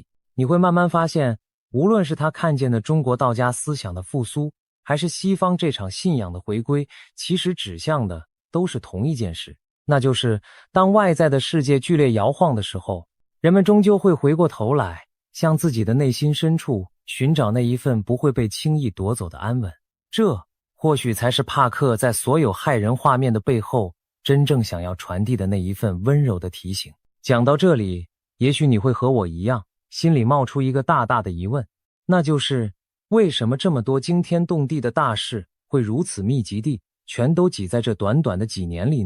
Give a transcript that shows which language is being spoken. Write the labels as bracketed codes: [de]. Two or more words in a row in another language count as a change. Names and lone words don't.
[zh] 你會慢慢發現，無論是他看見的中國道家思想的復甦，還是西方這場信仰的回歸，其實指向的都是同一件事，那就是當外在的世界劇烈搖晃的時候，人們終究會回過頭來，向自己的內心深處尋找那一份不會被輕易奪走的安穩。這或許才是帕克在所有骇人畫面的背後真正想要傳遞的那一份溫柔的提醒。講到這裡，也許你會和我一樣，心裡冒出一個大大的疑問，那就是為什麼這麼多驚天動地的大事會如此密集地全都擠在這短短的幾年裡呢？